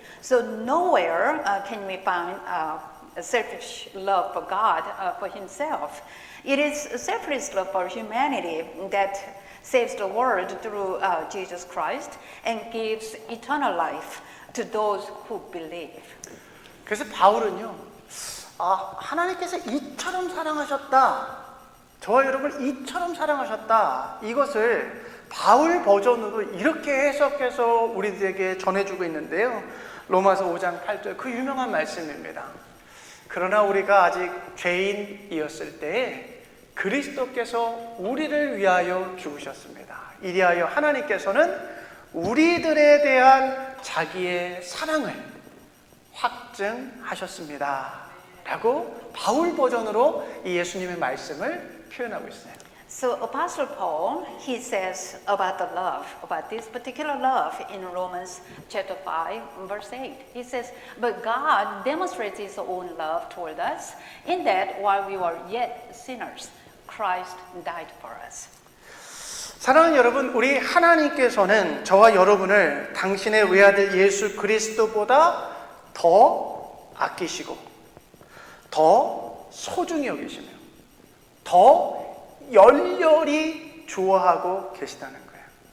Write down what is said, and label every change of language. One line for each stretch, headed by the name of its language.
English: So nowhere can we find a selfish love for God, for Himself. It is a selfless love for humanity that saves the world through Jesus Christ and gives eternal life to those who believe.
Korean: 그래서 바울은요, 하나님께서 이처럼 사랑하셨다, 저와 여러분을 이처럼 사랑하셨다, 이것을 바울 버전으로 이렇게 해석해서 우리들에게 전해주고 있는데요. 로마서 5장 8절 그 유명한 말씀입니다. 그러나 우리가 아직 죄인이었을 때에 그리스도께서 우리를 위하여 죽으셨습니다. 이리하여 하나님께서는 우리들에 대한 자기의 사랑을 확증하셨습니다. 라고 바울 버전으로 이 예수님의 말씀을 표현하고 있어요.
English: So Apostle Paul, he says about the love, about this particular love in Romans chapter 5, verse 8. He says, but God demonstrates his own love toward us in that while we were yet sinners, Christ died for us.
Korean: 사랑하는 여러분, 우리 하나님께서는 저와 여러분을 당신의 외아들 예수 그리스도보다 더 아끼시고 더 소중히 여기시며 더 열렬히 좋아하고 계시다는 거예요.